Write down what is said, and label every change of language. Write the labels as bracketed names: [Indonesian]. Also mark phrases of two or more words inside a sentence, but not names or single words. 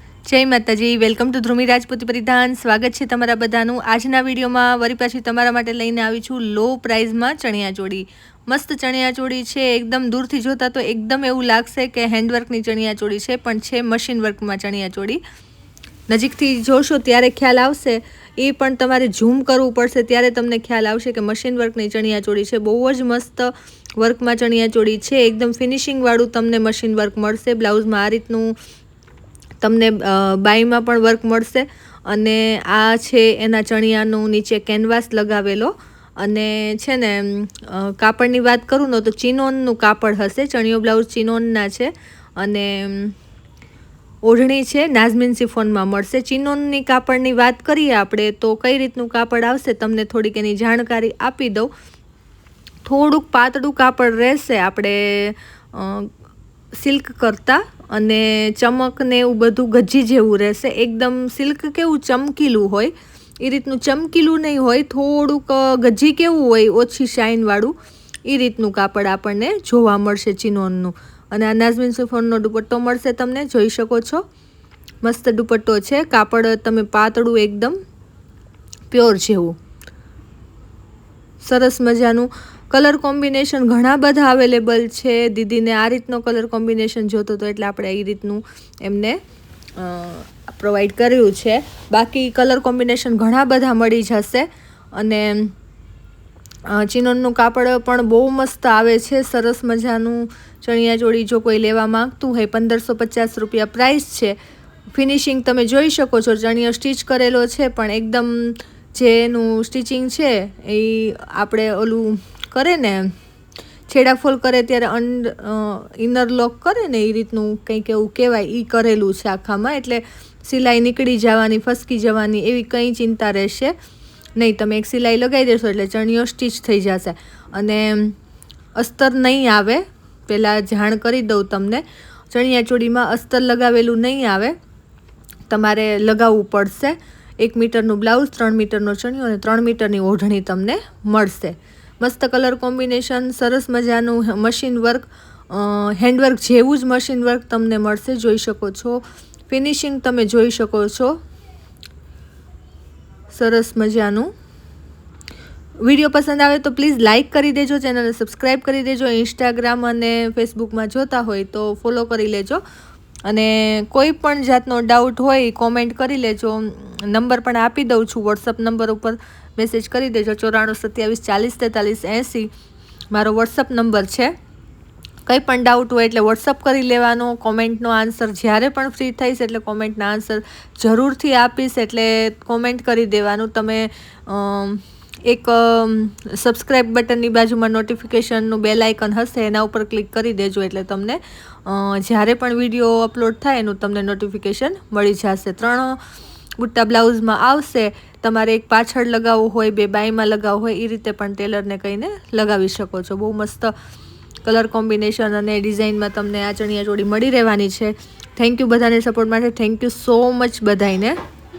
[Gujarati] જય માતાજી। [English] welcome to [Gujarati] ધ્રુમી રાજપૂતી પરિધાન। સ્વાગત છે તમારા બધાનું। આજના વિડિયો મેં વરી પાછી તમારા માટે લઈને આવી છું [English] low price [Gujarati] મેં ચણિયાચોળી। મસ્ત ચણિયાચોળી છે। એકદમ દૂરથી જોતા તો એકદમ એવું લાગશે કે હેન્ડવર્કની ચણિયાચોળી છે, પણ છે [English] machine work [Gujarati] મેં ચણિયાચોળી। નજીકથી જોશો ત્યારે ખ્યાલ આવશે, એ પણ તમારે ઝૂમ કરવું પડશે ત્યારે તમને ખ્યાલ આવશે કે [English] machine workની [Gujarati] ચણિયાચોળી છે। બહુ જ મસ્ત વર્ક મેં ચણિયાચોળી છે। એકદમ ફિનિશિંગ વાળું તમને [English] machine work [Gujarati] મળશે। બ્લાઉઝ મેં આ રીતનું તમને બાઈ મેં પણ વર્ક મળશે અને આ છે એના ચણિયાનું નીચે કેનવાસ લગાવેલો અને છે ને કાપડની વાત કરું ને તો ચિનોનનું કાપડ હશે। ચણિયો બ્લાઉઝ ચિનોનના છે અને ઓઢણી છે નાઝમીન શિફોન મેં મળશે। ચિનોનની કાપડની વાત કરીએ આપણે તો કઈ રીતનું કાપડ આવશે તમને થોડીક એની જાણકારી આપી દઉં। થોડુંક પાતળું કાપડ રહેશે આપણે સિલ્ક કરતા અને ચમક ને એવું બધું ગજ્જી જેવું રહેશે। એકદમ સિલ્ક કેવું ચમકીલું હોય એ રીતનું ચમકીલું નહીં હોય, થોડુંક ગજ્જી કેવું હોય ઓછી શાઇન વાળું એ રીતનું કાપડ આપણને જોવા મળશે ચિનોનનું। અને આ નાઝમીન શિફોનનો દુપટ્ટો મળશે તમને જોઈ શકો છો। મસ્ત દુપટ્ટો છે। કાપડ તમે પાતળું એકદમ પ્યોર જેવું સરસ મજાનું। [English] colour combination [Gujarati] ઘણા બધા અવેલેબલ છે। દીદી ને આ રીતનો [English] colour combination [Gujarati] જોતો તો એટલે આપણે એ રીતનું એમને પ્રોવાઇડ કર્યું છે। બાકી [English] colour combination [Gujarati] ઘણા બધા મળી જશે અને ચિનોનનું કાપડ પણ બહુ મસ્ત આવે છે। સરસ મજાનું ચણિયાચોળી જો કોઈ લેવા માંગતું હોય 1550 રૂપિયા પ્રાઇસ છે। ફિનિશિંગ તમે જોઈ શકો છો। ચણિયો સ્ટીચ કરેલો છે પણ એકદમ જેનું સ્ટિચિંગ છે એ આપણે ઓલું કરે ને છેડા ફોલ કરે ત્યારે [English] inner lock [Gujarati] કરે ને એ રીતનું કંઈક એવું કહેવાય ઈ કરેલું છે આખામાં। એટલે સિલાઈ નીકળી જવાની ફસકી જવાની એવી કંઈ ચિંતા રહેશે નહીં। તમે એક સિલાઈ લગાઈ દેશો એટલે ચણિયો સ્ટીચ થઈ જશે અને અસ્તર નહીં આવે। પહેલા જાણ કરી દઉં તમને, ચણિયાચોળીમાં અસ્તર લગાવેલું નહીં આવે, તમારે लगावવું પડશે। 1 મીટરનું બ્લાઉઝ, 3 મીટરનો ચણિયો અને 3 મીટરની ઓઢણી તમને મળશે। મસ્ત [English] colour combination [Gujarati] સરસ મજાનું [English] machine work [Gujarati] હેન્ડવર્ક જેવું જ [English] machine work [Gujarati] તમને મળશે। જોઈ શકો છો। ફિનિશિંગ તમે જોઈ શકો છો। સરસ મજાનું। વિડિયો પસંદ આવે તો પ્લીઝ લાઇક કરી દેજો, ચેનલ ને સબ્સ્ક્રાઇબ કરી દેજો। ઇન્સ્ટાગ્રામ અને ફેસબુક મેં જોતા હોય તો ફોલો કરી લેજો અને કોઈ પણ જાતનો ડાઉટ હોય કોમેન્ટ કરી લેજો। નંબર પણ આપી દઉં છું, વોટ્સઅપ નંબર ઉપર મેસેજ કરી દેજો। 94 27 40 43 80 મારો વોટ્સઅપ નંબર છે। કંઈ પણ ડાઉટ હોય એટલે વોટ્સઅપ કરી લેવાનો। કોમેન્ટનો આન્સર જ્યારે પણ ફ્રી થઈશ એટલે કોમેન્ટના આન્સર જરૂરથી આપીશ, એટલે કોમેન્ટ કરી દેવાનું। તમે એક સબસ્ક્રાઇબ બટનની બાજુમાં નોટિફિકેશનનું બેલ આઇકન હશે એના ઉપર ક્લિક કરી દેજો એટલે તમને જ્યારે પણ વિડીયો અપલોડ થાય એનું તમને નોટિફિકેશન મળી જશે। 3 બુટ્ટા બ્લાઉઝમાં આવશે। તમારે એક પાછળ લગાવવું હોય, 2 બાઈમાં લગાવવું હોય, એ રીતે પણ ટેલરને કહીને લગાવી શકો છો। બહુ મસ્ત [English] colour combination [Gujarati] અને ડિઝાઇન મેં તમને આ ચણિયાચોળી મળી રહેવાની છે। [English] thank you [Gujarati] બધાને સપોર્ટ માટે। [English] thank you so much [Gujarati] બધાઈને।